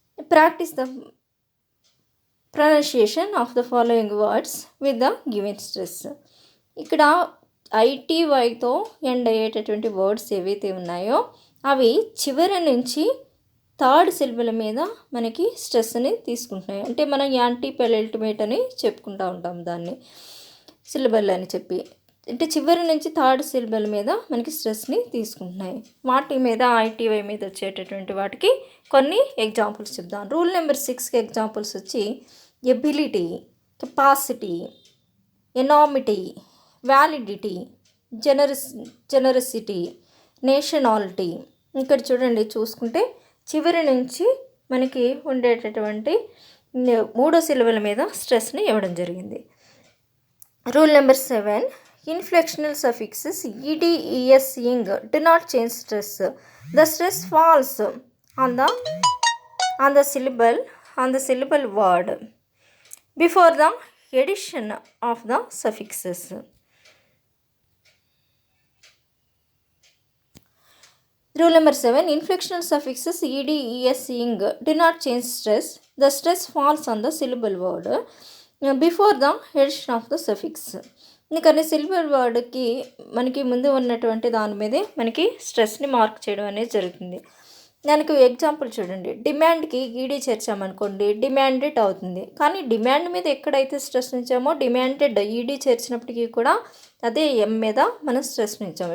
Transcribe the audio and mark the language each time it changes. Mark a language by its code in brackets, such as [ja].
[en] Practice the pronunciation of the following words with the given stress. [te] ఇక్కడ ITYతో end అయ్యేటటువంటి words ఏవైతే ఉన్నాయో అవి చివరి నుంచి థర్డ్ సిలబుల్ మీద మనకి స్ట్రెస్ని తీసుకుంటున్నాయి. అంటే మనం యాంటీ పెనల్టిమేట్ అని చెప్పుకుంటూ ఉంటాం దాన్ని, సిలబల్ అని చెప్పి. అంటే చివరి నుంచి థర్డ్ సిలబల్ మీద మనకి స్ట్రెస్ని తీసుకుంటున్నాయి. వాటి మీద ITY మీద వచ్చేటటువంటి వాటికి కొన్ని ఎగ్జాంపుల్స్ చెప్దాం. రూల్ నెంబర్ 6కి ఎగ్జాంపుల్స్ వచ్చి ఎబిలిటీ, కెపాసిటీ, ఎనామిటీ, వ్యాలిడిటీ, జెనరసిటీ, నేషనాలిటీ. ఇక్కడ చూడండి, చూసుకుంటే చివరి నుంచి మనకి ఉండేటటువంటి 3వ సిలబల్ మీద స్ట్రెస్ని ఇవ్వడం జరిగింది. Rule number 7, [en] inflectional suffixes ed, es, ing do not change stress. The stress falls on the syllable word before the addition of the suffixes. Rule number 7, inflectional suffixes ed, es, ing do not change stress. The stress falls on the syllable word before the addition of the suffix. [te] కానీ syllable వర్డ్కి మనకి ముందు ఉన్నటువంటి దాని మీదే మనకి స్ట్రెస్ని mark చేయడం అనేది జరుగుతుంది. దానికి ఎగ్జాంపుల్ చూడండి, డిమాండ్కి ఈడీ చేర్చామనుకోండి, డిమాండెడ్ అవుతుంది. కానీ డిమాండ్ మీద ఎక్కడైతే స్ట్రెస్ ఉంచామో డిమాండెడ్ ఈడీ చేర్చినప్పటికీ కూడా అదే ఎం మీద మనం స్ట్రెస్ ఉంచాము.